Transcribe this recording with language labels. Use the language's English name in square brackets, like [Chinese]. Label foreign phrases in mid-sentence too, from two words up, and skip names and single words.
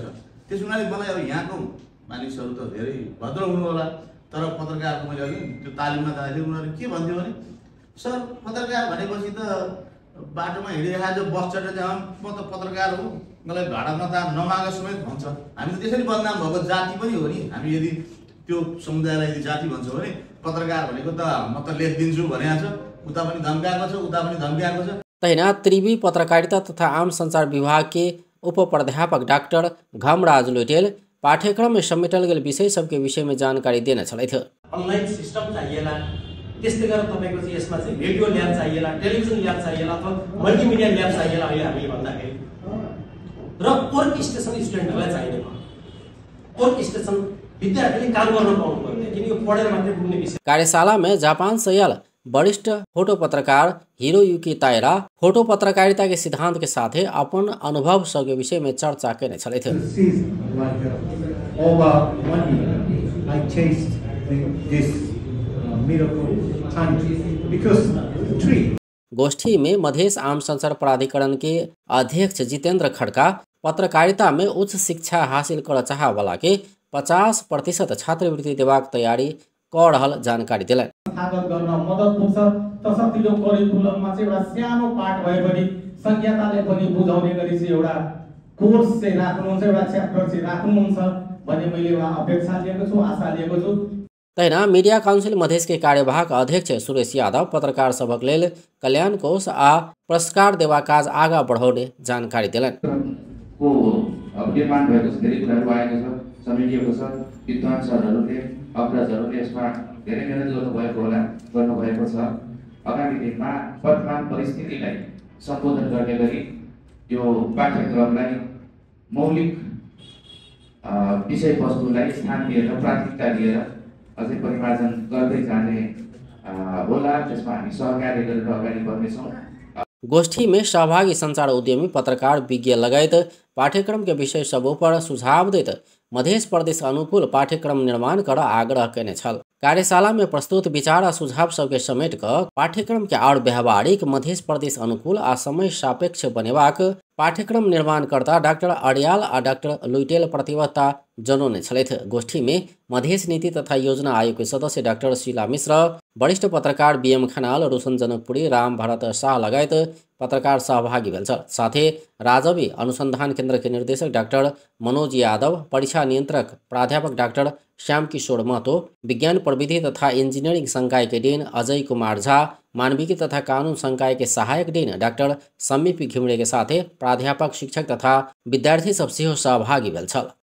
[Nepali] त्यस हुनाले मलाई अब यहाँको मानिसहरू त धेरै भद्र हुनु होला, तर पत्रकारको मैले अघि त्यो तालिममा जाँदाखेरि उनीहरूले के भन्थ्यो भने सर पत्रकार भनेपछि त बाटोमा हिँडिरहेको बस चढेर म त पत्रकार हो, मलाई भाडा नमाग समेत भन्छ। हामी त त्यसरी बदनाम भएको जाति पनि हो नि। हामी यदि त्यो समुदायलाई यदि जाति भन्छौँ भने पत्रकार भनेको त म त लेखिदिन्छु भनेको छ, उता पनि धम्काएको छ उता पनि धम्काएको छ। [Maithili] तहिना त्रिवी पत्रकारिता तथा आम संचार विभाग के उप प्राध्यापक डॉक्टर घमराज लुटेल पाठ्यक्रम में समेटल गेल विषय सबके विषय में जानकारी देने छलैथ्यो। [English] online system [Nepali] चाहिएला, त्यस्तै गरेर तपाईको चाहिँ यसमा चाहिँ [English] radio lab [Nepali] चाहिएला, [English] television lab [Nepali] चाहिएला अथवा [English] multimedia lab [Nepali] चाहिएला अहिले हामीले भन्दाखेरि र [English] work station [Nepali] स्टुडेन्टहरूलाई चाहिने भयो। [English] work station [Nepali] विद्यार्थीले काम गर्न पाउनु पर्ने, किन यो पढेर मात्रै पुग्ने विषय। [Maithili] कार्यशाला में जापान सयाल वरिष्ठ फोटो पत्रकार हिरोयुकी ताइरा फोटो पत्रकारिता के सिद्धांत के साथ अपन अनुभव सबके विषय में चर्चा करने छले थे। गोष्ठी में मधेश आम संचार प्राधिकरण के अध्यक्ष जितेंद्र खड़का पत्रकारिता में उच्च शिक्षा हासिल कर चाह वाला के 50% छात्रवृत्ति देवाक तैयारी कौडहल जानकारी दिलान्। [Nepali] संस्थागत गर्न मद्दत पुग्छ तसर्थ यो करिकुलममा चाहिँ एउटा सानो पाठ भए पनि संज्ञाताले पनि बुझाउने गरी चाहिँ एउटा कोर्स चाहिँ राख्नुहुन्छ, एउटा च्याप्टर चाहिँ राख्नुहुन्छ भन्ने मैले एउटा अपेक्षा लिएको छु, आशा लिएको छु। [Maithili] तैना मीडिया काउन्सिल मधेश के कार्यवाहक अध्यक्ष सुरेश यादव पत्रकार सभक लेल कल्याण कोष आ पुरस्कार देवा काज आगा बढाउने जानकारी दिलान्। [Nepali] निर्माण भएको छ, धेरै कुराहरू आएको छ, समेटिएको छ। विद्वान सरहरूले अग्रजहरूले यसमा धेरै मेहनत गर्नुभएको छ। आगामी दिनमा वर्तमान परिस्थितिलाई सम्बोधन गर्ने गरी यो पाठ्यक्रमलाई मौलिक विषयवस्तुलाई स्थान दिएर प्राथमिकता दिएर अझै परिमार्जन गर्दै जाने होला। त्यसमा हामी सहकार्य गरेर अगाडि बढ्नेछौँ। [Maithili] गोष्ठी में सहभागी संचार उद्यमी, पत्रकार, विज्ञ लगायत पाठ्यक्रम के विषय सबों पर सुझाव देत मध्य प्रदेश अनुकूल पाठ्यक्रम निर्माण कर आग्रह कैने छल। कार्यशाला में प्रस्तुत विचार आ सुझाव सबके समेट कर पाठ्यक्रम के और व्यवहारिक मध्य प्रदेश अनुकूल आ समय सापेक्ष बनेबाक पाठ्यक्रम निर्माणकर्ता डाक्टर अडियाल आ डाक्टर लुइटेल प्रतिबद्धता जनौने छलैथ। गोष्ठी में मधेश नीति तथा योजना आयोग के सदस्य डाक्टर शीला मिश्र, वरिष्ठ पत्रकार बीएम खनाल, रोशन जनकपुरी, राम भरत शाह लगायत पत्रकार सहभागी भेल। साथै राजवी अनुसंधान केन्द्र के निर्देशक डाक्टर मनोज यादव, परीक्षा नियंत्रक प्राध्यापक डाक्टर श्याम किशोर महतो, विज्ञान प्रविधि तथा इंजीनियरिंग संकाय के डीन अजय कुमार झा, मानविकी तथा कानून संकाय के सहायक डीन डाक्टर समीप घिमिरे के साथ प्राध्यापक, शिक्षक तथा विद्यार्थी सब सहभागी भेल।